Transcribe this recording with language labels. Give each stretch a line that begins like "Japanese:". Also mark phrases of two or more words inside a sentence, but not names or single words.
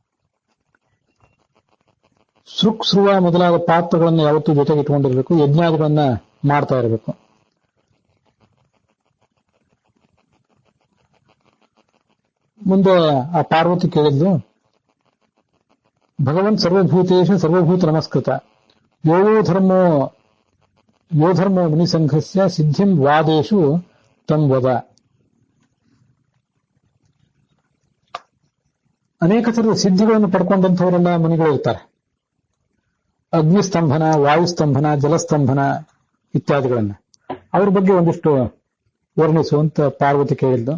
Kannada: ಸೃಕ್ಸ್ರುವ ಮೊದಲಾದ ಪಾತ್ರಗಳನ್ನು ಯಾವತ್ತೂ ಜೊತೆಗೆ ಇಟ್ಕೊಂಡಿರ್ಬೇಕು. ಯಜ್ಞಾದಿಗಳನ್ನ ಮಾಡ್ತಾ ಇರಬೇಕು. ಮುಂದೆ ಆ ಪಾರ್ವತಿ ಕೇಳಿದ್ದು,
Sanskrit: ಭಗವಂತ ಸರ್ವಭೂತೇಶ ಸರ್ವಭೂತ ನಮಸ್ಕೃತ ಯೋ ಧರ್ಮೋ ಮುನಿಸಂಘಸ್ಯ ಸಿದ್ಧಿಂ ವಾದೇಶು ತಂ ವದ.
Kannada: ಅನೇಕ ಥರದ ಸಿದ್ಧಿಗಳನ್ನು ಪಡ್ಕೊಂಡಂಥವರೆಲ್ಲ ಮುನಿಗಳು ಇರ್ತಾರೆ. ಅಗ್ನಿಸ್ತಂಭನ, ವಾಯುಸ್ತಂಭನ, ಜಲಸ್ತಂಭನ ಇತ್ಯಾದಿಗಳನ್ನ ಅವ್ರ ಬಗ್ಗೆ ಒಂದಿಷ್ಟು ವರ್ಣಿಸುವಂತ ಪಾರ್ವತಿ ಕೇಳಿದ್ದು.